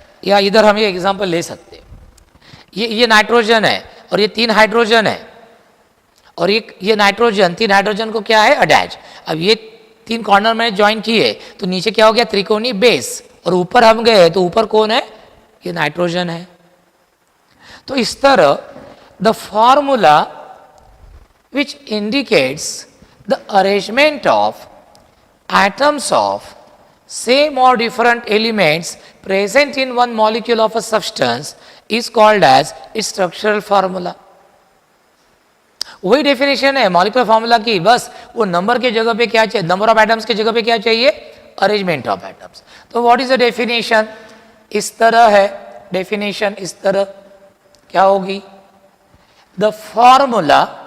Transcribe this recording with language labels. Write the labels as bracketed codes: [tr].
[hi] या इधर हम ये एग्जांपल ले सकते हैं, ये नाइट्रोजन है और ये 3 हाइड्रोजन है, और ये नाइट्रोजन 3 हाइड्रोजन को क्या है, अटैच। अब ये 3 कॉर्नर में ज्वाइन किए तो नीचे क्या हो गया, त्रिकोणीय बेस, और ऊपर हम गए तो ऊपर कौन है, ये नाइट्रोजन है। तो इस तरह [en] The formula which indicates the arrangement of atoms of same or different elements present in one molecule of a substance is called as its structural formula. [hi] वही डेफिनेशन है मॉलिक्यूलर फार्मूला की, बस वो नंबर के जगह पे क्या चाहिए, नंबर ऑफ एटम्स के जगह पे क्या चाहिए, अरेंजमेंट ऑफ एटम्स। तो [en] what is the definition, [hi] इस तरह है डेफिनेशन, इस तरह क्या होगी, द फॉर्मूला